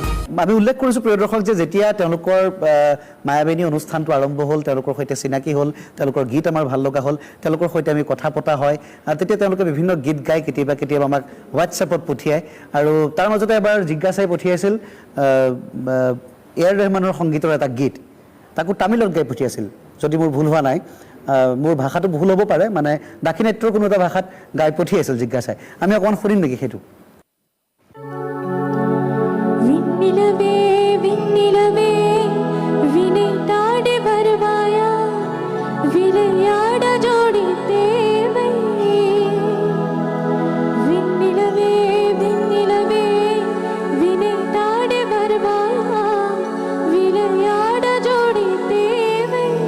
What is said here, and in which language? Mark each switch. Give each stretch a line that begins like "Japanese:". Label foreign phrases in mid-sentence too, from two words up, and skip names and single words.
Assamese: আমি উল্লেখ কৰিছোঁ প্ৰিয় দৰ্শক যে যেতিয়া তেওঁলোকৰ মায়াবিনী অনুষ্ঠানটো আৰম্ভ হ'ল, তেওঁলোকৰ সৈতে চিনাকি হ'ল, তেওঁলোকৰ গীত আমাৰ ভাল লগা হ'ল, তেওঁলোকৰ সৈতে আমি কথা পতা হয়, তেতিয়া তেওঁলোকে বিভিন্ন গীত গায়, কেতিয়াবা কেতিয়াবা আমাক হোৱাটছএপত পঠিয়ায়। আৰু তাৰ মাজতে এবাৰ জিজ্ঞাসাই পঠিয়াইছিল এ.আৰ. ৰহমানৰ সংগীতৰ এটা গীত, তাকো তামিলত গাই পঠিয়াইছিল যদি মোৰ ভুল হোৱা নাই। মোৰ ভাষাটো ভুল হ'ব পাৰে, মানে দাক্ষিণাত্যৰ কোনো এটা ভাষাত গাই পঠিয়াইছিল জিজ্ঞাসাই। আমি অকণমান শুনিম নেকি সেইটো?
Tamil: விண்ணிலவே விண்ணிலவே வினைத்தாடி வருவாயா விளையாட ஜோடி தேவை விண்ணிலவே விண்ணிலவே வினைத்தாடி வருவாயா விளையாட ஜோடி தேவை